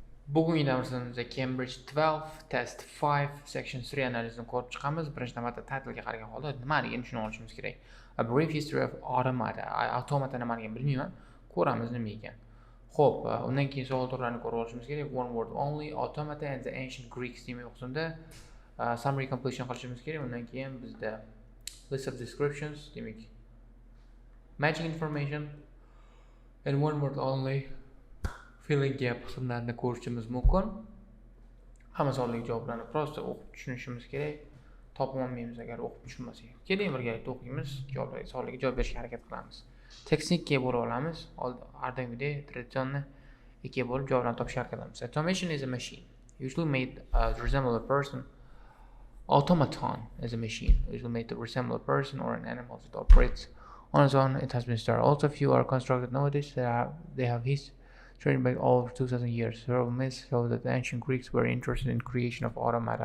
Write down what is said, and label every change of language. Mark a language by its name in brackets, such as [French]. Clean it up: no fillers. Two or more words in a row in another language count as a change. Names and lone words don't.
[Uzbek] Bugungi darsimizda Cambridge 12 test 5 section 3 analizini ko'rib chiqamiz. Birinchi navbatda titlga qaragan holda nimaligini tushunib olishimiz kerak. [English] A brief history of automata. [Uzbek] Automata nimaligini bilmayman. Ko'ramiz nima ekan. Xo'p, undan keyin savol turlarini ko'rib olishimiz kerak. [English] One word only, automata and the ancient Greeks [Uzbek] demak o'qisunda [English] summary completion [Uzbek] qilishimiz kerak. Undan keyin bizda [English] list of descriptions [Uzbek] demak [English] matching information and one word only filling gap [Uzbek] qismlarini ko'rishimiz mumkin. Hamma savollarga javoblarni prosta o'qib tushunishimiz kerak. Topib olmaymiz agar o'qib tushunmasak. Keling birgalikda o'qiymiz, savollarga javob berishga harakat qilamiz. Tekstni ikkiga bo'lib olamiz. Ardingidek traditsionni ikkiga bo'lib javoblarni topishga harakat qilamiz. [English] Automation is a machine, usually made to resemble a person. Automaton is a machine, usually made to resemble a person or an animal that operates on its own. It has been started. Also, few are constructed nowadays. They have history trained back over 2,000 years. Several myths show that the ancient Greeks were interested in creation of automata.